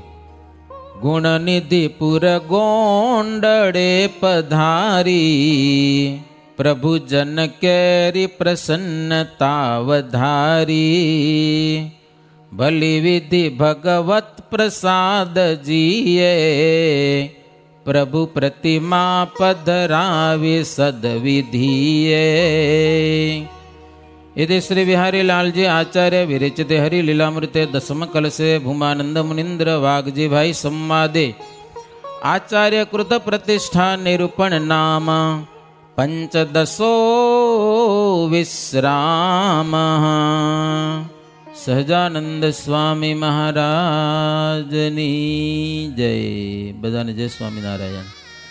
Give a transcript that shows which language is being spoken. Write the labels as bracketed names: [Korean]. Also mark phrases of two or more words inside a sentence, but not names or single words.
[Gujarati] ગુણનિધિપુર ગોંડળે પધારી પ્રભુ જન કેરી પ્રસન્નતા વધારી ભલી વિધિ ભગવત પ્રસાદજીએ પ્રભુ પ્રતિમા પધરાવી સદવિધિએ. [Sanskrit] यदि श्री बिहारी लाल जी आचार्य विरचित हरि लीलामृते दसम कलसे भूमानंद मुनिंद्र वाघजी भाई संवादे આચાર્ય કૃત પ્રતિષ્ઠા નિરૂપણ નામ પંચદશો વિશ્રામ. [Gujarati] સહજાનંદ સ્વામી મહારાજની જય. બધાને જય સ્વામિનારાયણ.